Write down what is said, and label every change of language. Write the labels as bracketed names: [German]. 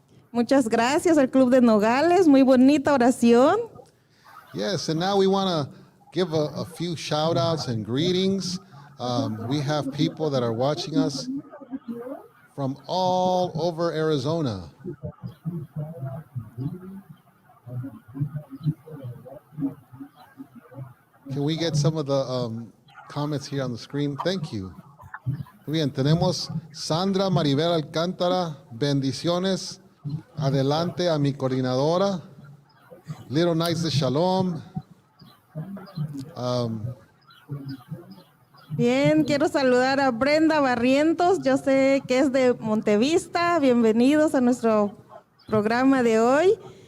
[Spanish] Muchas gracias al Club de Nogales, muy bonita oración. [English] Yes, and now we want to give a few shout outs and greetings. We have people that are watching us from all over Arizona. Can we get some of the comments here on the screen? Thank you. [Spanish] Muy bien, tenemos Sandra Maribel Alcántara, bendiciones. Adelante a mi coordinadora. Little Knights de Shalom. Bien, quiero saludar a Brenda Barrientos, yo sé que es de Montevista, bienvenidos a nuestro programa de hoy.